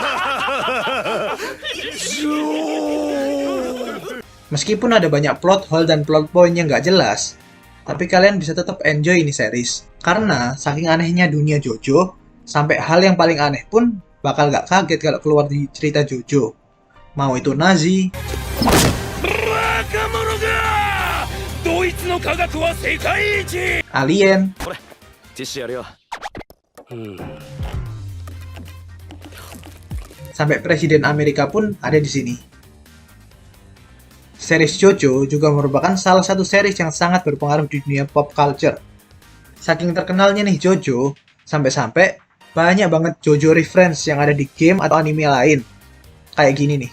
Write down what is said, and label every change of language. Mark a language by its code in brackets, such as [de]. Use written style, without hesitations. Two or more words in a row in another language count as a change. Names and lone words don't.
[id] Meskipun ada banyak [en] plot hole [id] dan [en] plot point [id] yang nggak jelas, tapi kalian bisa tetap enjoy ini series. Karena saking anehnya dunia JoJo, sampai hal yang paling aneh pun bakal nggak kaget kalau keluar di cerita JoJo. Mau itu Nazi, alien, [ja] ティッシュやるよ [id] sampai Presiden Amerika pun ada di sini. Series JoJo juga merupakan salah satu series yang sangat berpengaruh di dunia [en] pop culture. [id] Saking terkenalnya nih JoJo, sampai-sampai banyak banget JoJo reference yang ada di game atau anime lain. Kayak gini nih.